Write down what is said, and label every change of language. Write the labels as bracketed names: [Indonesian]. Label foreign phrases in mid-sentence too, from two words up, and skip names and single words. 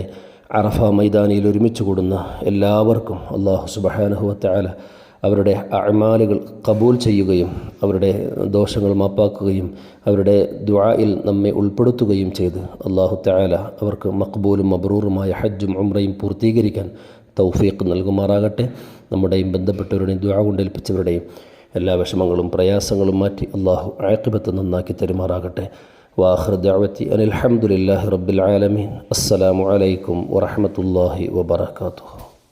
[Malayalam] അറഫ മൈതാനിയിൽ ഒരുമിച്ച് കൂടുന്ന എല്ലാവർക്കും [Arabic] الله سبحانه وتعالى [Malayalam] അവരുടെ അഅ്മാലുകൾ ഖബൂൽ ചെയ്യുകയും അവരുടെ ദോഷങ്ങൾ മാപ്പാക്കുകയും അവരുടെ ദുആയിൽ നമ്മെ ഉൾപ്പെടുത്തുകയും ചെയ്ത് [Arabic] الله تعالى [Malayalam] അവർക്ക് മഖ്ബൂലും മബ്റൂറുമായ ഹജ്ജും ഉംറയും പൂർത്തീകരിക്കാൻ തൗഫീഖ് നൽകുമാറാകട്ടെ. നമ്മുടെയും ബന്ധപ്പെട്ടവരുടെയും ദുആ കൊണ്ട് ഏൽപ്പിച്ചവരുടെയും എല്ലാ വിഷമങ്ങളും പ്രയാസങ്ങളും മാറ്റി അല്ലാഹു ആഖിബത്ത് നന്നാക്കി തരുമാറാകട്ടെ. [Arabic] وآخر دعوتي أن الحمد لله رب العالمين. السلام عليكم ورحمة الله وبركاته.